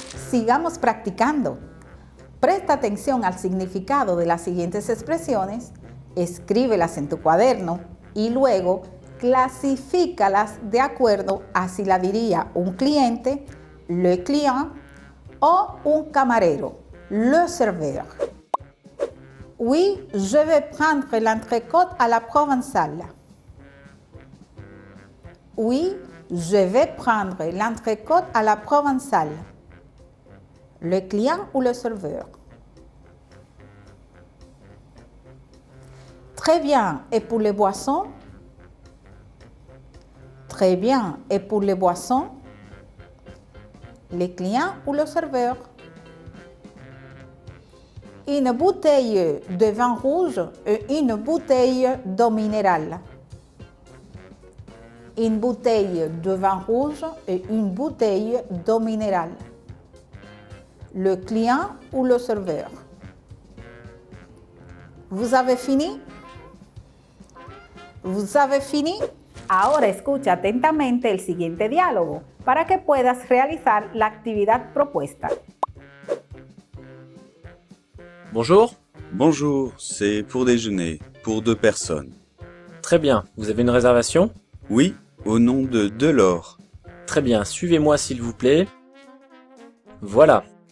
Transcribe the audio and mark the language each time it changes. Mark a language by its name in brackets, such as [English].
[Spanish] Sigamos practicando. Presta atención al significado de las siguientes expresiones, escríbelas en tu cuaderno y luego clasifícalas de acuerdo a si la diría un cliente, le client, o un camarero, le serveur. [French] Oui, je vais prendre l'entrecôte à la provençale. Oui, je vais prendre l'entrecôte à la provençale. Le client ou le serveur? Très bien, et pour les boissons? Très bien, et pour les boissons? Le client ou le serveur? Une bouteille de vin rouge et une bouteille d'eau minérale. Une bouteille de vin rouge et une bouteille d'eau minérale. Le client ou le serveur? ¿Vous avez fini? ¿Vous avez fini? [Spanish] Ahora escucha atentamente el siguiente diálogo para que puedas realizar la actividad propuesta. [French] Bonjour. Bonjour, c'est pour déjeuner, pour 2 personnes. Très bien, vous avez une réservation? Oui, au nom de Delors. Très bien, suivez-moi s'il vous plaît. Voilà.